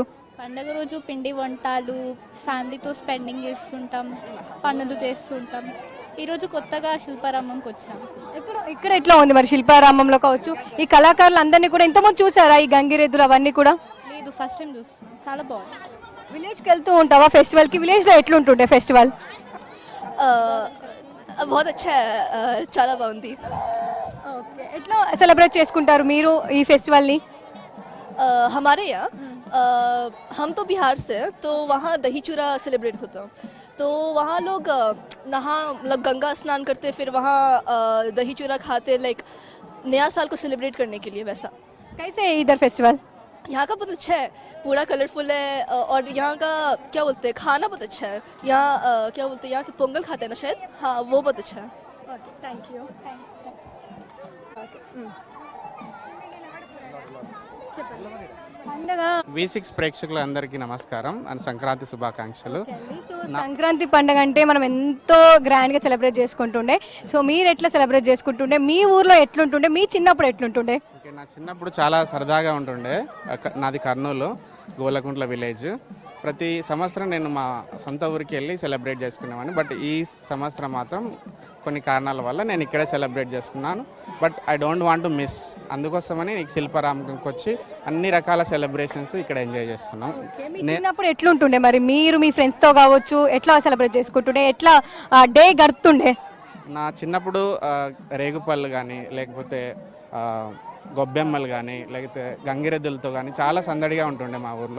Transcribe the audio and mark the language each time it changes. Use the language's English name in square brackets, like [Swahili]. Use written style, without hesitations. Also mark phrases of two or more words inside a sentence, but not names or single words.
[Telugu] పండగ రోజు పిండి వంటలు, ఫ్యామిలీతో స్పెండింగ్ చేస్తుంటాం, పనులు చేస్తుంటాం. ఈరోజు కొత్తగా శిల్పారామంకి వచ్చాం. ఇక్కడ ఎట్లా ఉంది మరి శిల్పారామంలో కావచ్చు? ఈ కళాకారులు అందరినీ కూడా ఇంతకుముందు చూసారా? ఈ గంగిరెద్దులు అవన్నీ కూడా? లేదు, [English] first time [Telugu] చూస్తున్నాం. చాలా బాగుంది. విలేజ్కి వెళ్తూ ఉంటావా ఫెస్టివల్కి? విలేజ్లో ఎట్లుంటుండే ఫెస్టివల్? [Hindi] बहुत अच्छा है, [Telugu] చాలా బాగుంది. ఓకే, ఎట్లా సెలబ్రేట్ చేసుకుంటారు మీరు ఈ ఫెస్టివల్ని? [Hindi] हमारे यहाँ हम तो बिहार से हैं, तो वहाँ दही चूड़ा सेलिब्रेट होता है. तो वहाँ लोग मतलब गंगा स्नान करते, फिर वहाँ दही चूड़ा खाते, लाइक नया साल को सेलिब्रेट करने के लिए. वैसा कैसे है इधर फेस्टिवल? यहाँ का बहुत अच्छा है, पूरा कलरफुल है. और यहाँ का क्या बोलते हैं, खाना बहुत अच्छा है. यहाँ क्या बोलते हैं, यहाँ के पोंगल खाते हैं ना शायद, हाँ वो बहुत अच्छा है. [English] okay, thank you. పండగ [Telugu] V6 ప్రేక్షకులందరికీ నమస్కారం అండ్ సంక్రాంతి శుభాకాంక్షలు. సో సంక్రాంతి పండుగ అంటే మనం ఎంతో గ్రాండ్ గా సెలబ్రేట్ చేసుకుంటుండే. సో మీరు ఎట్లా సెలబ్రేట్ చేసుకుంటుండే? మీ ఊర్లో ఎట్లుంటుండే? మీ చిన్నప్పుడు ఎట్లుంటుండే? ఓకే, నా చిన్నప్పుడు చాలా సరదాగా ఉంటుండే. నాది కర్నూలు, గోలకుంట్ల విలేజ్. ప్రతి సంవత్సరం నేను మా సొంత ఊరికి వెళ్ళి సెలబ్రేట్ చేసుకునేవాడిని. బట్ ఈ సంవత్సరం మాత్రం కొన్ని కారణాల వల్ల నేను ఇక్కడే సెలబ్రేట్ చేసుకున్నాను. [English] but I don't want to miss, [Telugu] అందుకోసమని నీకు శిల్పారామంకి వచ్చి అన్ని రకాల సెలబ్రేషన్స్ ఇక్కడ ఎంజాయ్ చేస్తున్నాం. చిన్నప్పుడు ఎట్లుంటుండే మరి? మీరు మీ ఫ్రెండ్స్తో కావచ్చు ఎట్లా సెలబ్రేట్ చేసుకుంటుండే? ఎట్లా డే గడుపుతుండే? నా చిన్నప్పుడు రేగుపళ్ళు కానీ, లేకపోతే గొబ్బెమ్మలు కానీ, లేకపోతే గంగిరెద్దులతో కానీ చాలా సందడిగా ఉంటుండే మా ఊర్లో.